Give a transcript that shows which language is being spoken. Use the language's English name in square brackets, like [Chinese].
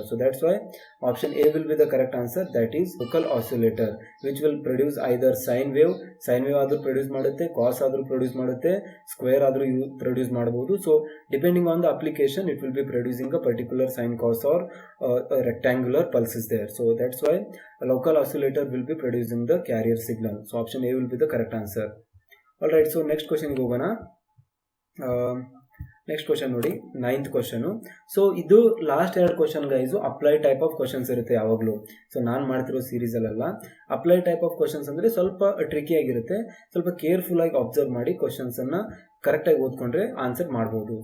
[English] so that's why option A will be the correct answer, that is local oscillator which will produce either sine wave [Kannada] ಆದರೂ produce ಮಾಡುತ್ತೆ, ಕಾಸ್ ಆದರೂ produce ಮಾಡುತ್ತೆ, square ಆದರೂ produce ಮಾಡಬಹುದು. [English] So depending on the application it will be producing a particular sine, cos or rectangular pulses there. So that's why a local oscillator will be producing the carrier signal. So option A will be the correct answer. All right, so next question [Kannada] ಗೆ ಹೋಗೋಣ. Next question ನೋಡಿ, 9th question. So ಇದು last 2 question guys apply type of questions ಇರುತ್ತೆ ಯಾವಾಗಲೂ. So ನಾನು ಮಾಡ್ತಿರೋ ಸೀರೀಸಲ್ಲೆಲ್ಲ apply type of questions ಅಂದರೆ ಸ್ವಲ್ಪ ಟ್ರಿಕಿ ಆಗಿರುತ್ತೆ. ಸ್ವಲ್ಪ ಕೇರ್ಫುಲ್ಲಾಗಿ ಅಬ್ಸರ್ವ್ ಮಾಡಿ ಕ್ವಶನ್ಸನ್ನು ಕರೆಕ್ಟಾಗಿ ಓದ್ಕೊಂಡ್ರೆ ಆನ್ಸರ್ ಮಾಡ್ಬೋದು.